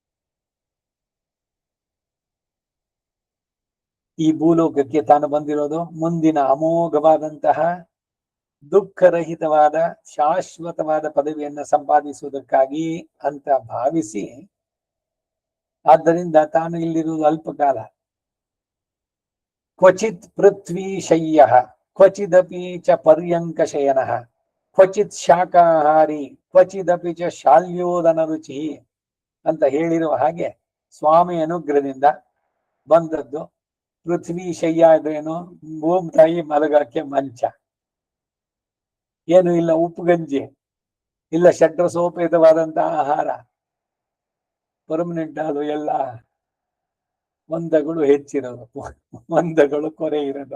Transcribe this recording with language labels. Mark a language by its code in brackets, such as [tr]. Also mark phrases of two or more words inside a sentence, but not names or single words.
[kn] ಈ ಭೂಲೋಕಕ್ಕೆ ತಾನು ಬಂದಿರೋದು ಮುಂದಿನ ಅಮೋಘವಾದಂತಹ ದುಃಖರಹಿತವಾದ ಶಾಶ್ವತವಾದ ಪದವಿಯನ್ನ ಸಂಪಾದಿಸುವುದಕ್ಕಾಗಿ ಅಂತ ಭಾವಿಸಿ, ಆದ್ದರಿಂದ ತಾನು ಇಲ್ಲಿರುವುದು ಅಲ್ಪಕಾಲ. [sa] ಕ್ವಚಿತ್ ಪೃಥ್ವಿ ಶಯ್ಯ ಕ್ವಚಿದಪಿ ಚ ಪರ್ಯಂಕ ಶಯನ ಕ್ವಚಿತ್ ಶಾಕಾಹಾರಿ ಕ್ವಚಿದಪಿ ಚ ಶಾಲ್ಯೋದನ ರುಚಿ [kn] ಅಂತ ಹೇಳಿರುವ ಹಾಗೆ ಸ್ವಾಮಿ ಅನುಗ್ರಹದಿಂದ ಬಂದದ್ದು ಪೃಥ್ವಿ ಶಯ್ಯ. ಇದೇನು? ಭೂಮಿ ತಾಯಿ ಮಲಗಕ್ಕೆ ಮಂಚ, ಏನು ಇಲ್ಲ ಉಪ್ಪುಗಂಜಿ, ಇಲ್ಲ ಷಡ್ರಸೋಪೇತವಾದಂತಹ ಆಹಾರ, ಪರ್ಮನೆಂಟ್ ಅದು ಎಲ್ಲ ಒಂದಗಳು ಹೆಚ್ಚಿರೋದು, ಒಂದಗಳು ಕೊರೆ ಇರೋದು.